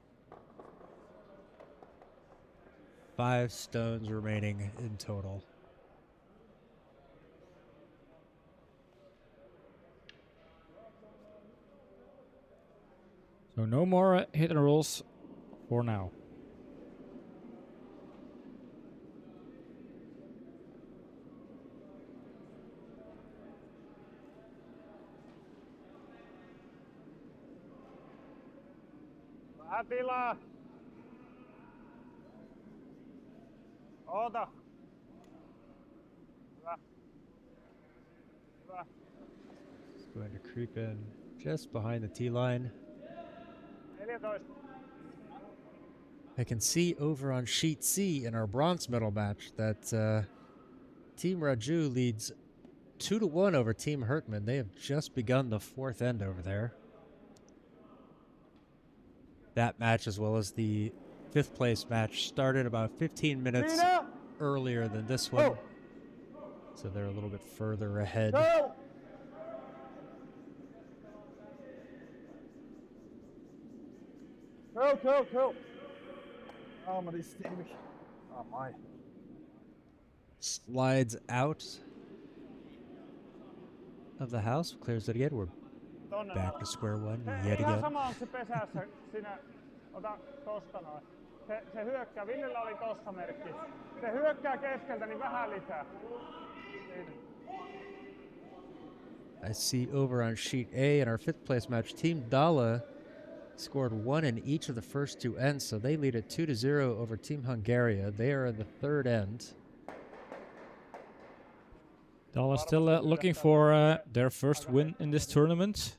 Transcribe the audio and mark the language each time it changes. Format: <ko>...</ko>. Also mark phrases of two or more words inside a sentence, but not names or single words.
<en>5 stones remaining in total. So no more hit and rolls for now.</en> <fi>Vähän tilaa. Oota. Hyvä. Hyvä.</fi> <en>Just going to creep in just behind the tee line. 14. I can see over on sheet C in our bronze medal match that Team Raju leads 2-1 over Team Hurtman. They have just begun the 4th end over there. That match, as well as the 5th place match, started about 15 minutes earlier than this one. So they're a little bit further ahead. Go. Go.</en> <nl>Oh, maar die is stevig.</nl> <en>Oh, my. Slides out of the house, clears it again. We're back to square one yet</en> <fi>Ihan</fi> <en>again.</en> <fi>sama onko se pesässä sinä, ota tosta noin. Se hyökkää, Villellä oli tossa merkki. Se hyökkää keskeltä, niin vähän lisää. Siinä.</fi> <en>I see over on sheet A in our 5th place match, Team Dala scored 1 in each of the first 2 ends, so they lead at 2-0 over Team Hungaria. They are in the 3rd end. Dala still looking for their first win in this tournament.</en>